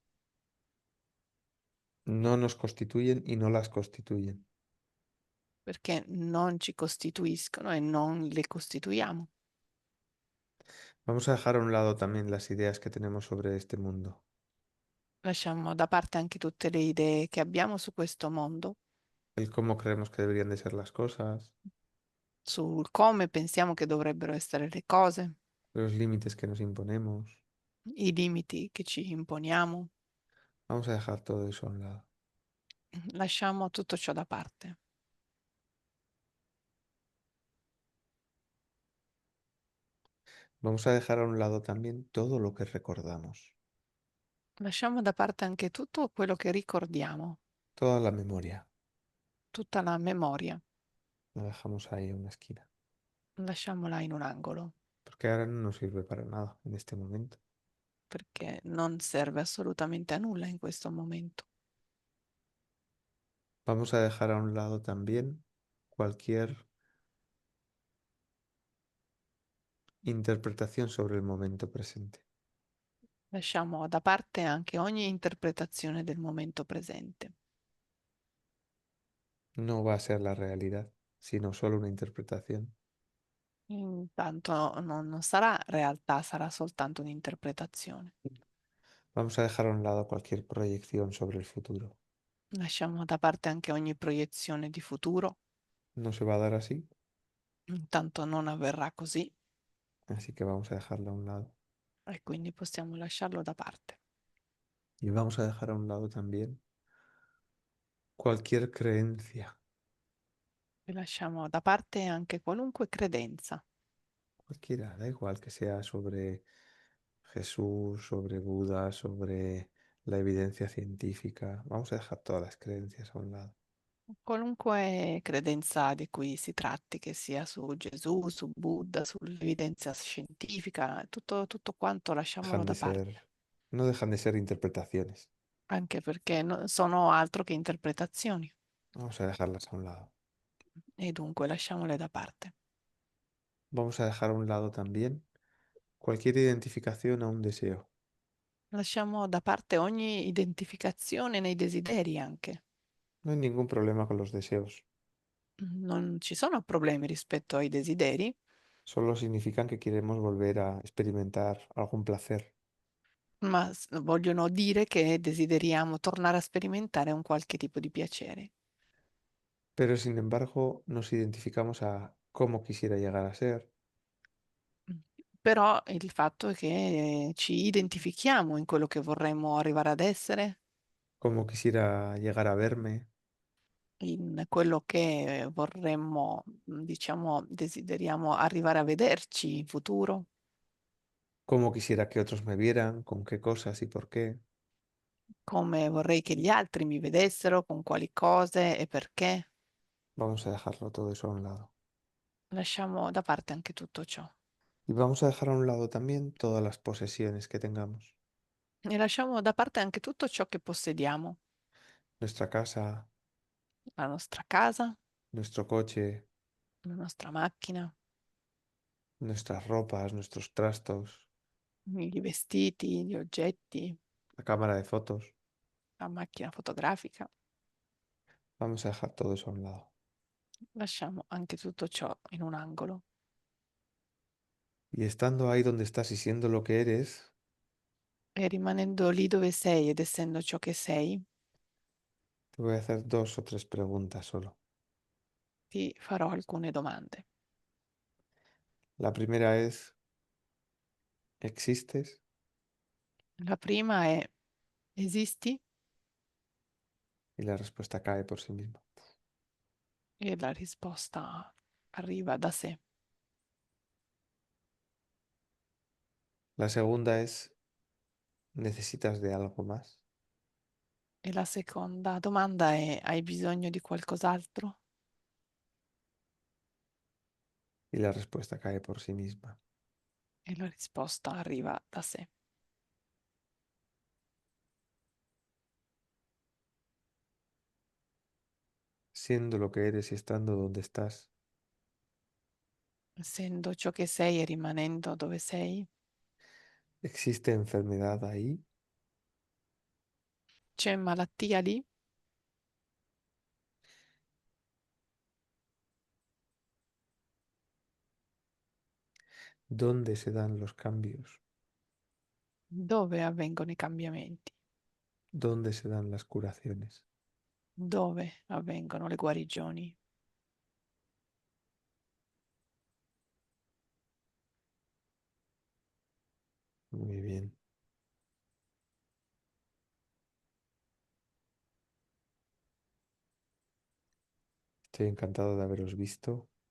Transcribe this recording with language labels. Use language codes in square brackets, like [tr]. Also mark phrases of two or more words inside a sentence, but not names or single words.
[es] No nos constituyen y no las constituyen. [it] perché non ci costituiscono e non le costituiamo. [es] Vamos a dejar a un lado también las ideas que tenemos sobre este mundo. [it] Lasciamo da parte anche tutte le idee che abbiamo su questo mondo, [es] El cómo creemos que deberían de ser las cosas, [it] sul come pensiamo che dovrebbero essere le cose, [es] los límites que nos imponemos. [it] i limiti che ci imponiamo. [es] Vamos a dejar todo eso a un lado. [it] Lasciamo tutto ciò da parte. [es] Vamos a dejar a un lado también todo lo que recordamos, [it] Lasciamo da parte anche tutto quello che ricordiamo, [es] toda la memoria. [it] tutta la memoria, [es] La dejamos ahí en una esquina. [it] lasciamola in un angolo, [es] Porque ahora no nos sirve para nada en este momento. [it] perché non serve assolutamente a nulla in questo momento. [es] Vamos a dejar a un lado también cualquier interpretación sobre el momento presente. [it] Lasciamo da parte anche ogni interpretazione del momento presente. [es] No va a ser la realidad, sino solo una interpretación. [it] Intanto non sarà realtà, sarà soltanto un'interpretazione. [es] Vamos a dejar a un lado cualquier proyección sobre el futuro. [it] Lasciamo da parte anche ogni proiezione di futuro, [es] No se va a dar así, [it] intanto non avverrà così [es] así que vamos a dejarlo a un lado. [it] e quindi possiamo lasciarlo da parte. [es] Y vamos a dejar a un lado también cualquier creencia, [it] E lasciamo da parte anche qualunque credenza, [es] cualquiera, da igual que sea sobre Jesús, sobre Buda, sobre la evidencia científica. Vamos a dejar todas las creencias a un lado. [it] qualunque credenza di cui si tratti, che sia su Gesù, su Buddha, sull'evidenza scientifica, tutto quanto lasciamolo [es] Dejan de [it] da parte, [es] ser, no dejan de ser interpretaciones. [it] anche perché sono altro che interpretazioni [es] Vamos a dejarlas a un lado. [it] e dunque lasciamole da parte. [es] Vamos a dejar a un lado también cualquier identificación a un deseo. [it] Lasciamo da parte ogni identificazione nei desideri anche. [es] No hay ningún problema con los deseos. [it] Non ci sono problemi rispetto ai desideri, [es] Solo significan que queremos volver a experimentar algún placer. [it] ma vogliono dire che desideriamo tornare a sperimentare un qualche tipo di piacere. [es] Pero sin embargo, nos identificamos a cómo quisiera llegar a ser, Mm. [it] Però il fatto è che ci identifichiamo in quello che vorremmo arrivare ad essere, [es] cómo quisiera llegar a verme, [it] in quello che vorremmo, diciamo, desideriamo arrivare a vederci in futuro, [es] cómo quisiera que otros me vieran, con qué cosas y por qué. [it] come vorrei che gli altri mi vedessero, con quali cose e perché. [es] Vamos a dejarlo todo eso a un lado. [it] Lasciamo da parte anche tutto ciò [es] Y vamos a dejar a un lado también todas las posesiones que tengamos. [it] e lasciamo da parte anche tutto ciò che possediamo, [es] Nuestra casa, [it] la nostra casa, [es] nuestro coche, [it] la nostra macchina, [es] nuestras ropas, nuestros trastos, [it] i vestiti, gli oggetti, [es] la cámara de fotos. [it] la macchina fotografica. [es] Vamos a dejar todo eso a un lado. [it] Lasciamo anche tutto ciò in un angolo [es] Y estando ahí donde estás y siendo lo que eres, [it] e rimanendo lì dove sei ed essendo ciò che sei, [es] te voy a hacer dos o tres preguntas solo. [it] ti farò alcune domande. [es] La primera es, ¿existes? [it] La prima è: esisti? [es] Y la respuesta cae por sí misma. [it] E la risposta arriva da sé. [es] La segunda es, ¿necesitas de algo más? [it] E la seconda domanda è: hai bisogno di qualcos'altro? [es] Y la respuesta cae por sí misma. [it] E la risposta arriva da sé. [es] Siendo lo que eres y estando donde estás, [it] Essendo ciò che sei e rimanendo dove sei, [es] ¿existe enfermedad ahí? [it] c'è malattia lì? [es] ¿Dónde se dan los cambios? [it] Dove avvengono i cambiamenti? [es] ¿Dónde se dan las curaciones? [it] Dove avvengono le guarigioni? [es] Muy bien. Estoy encantado de haberos visto,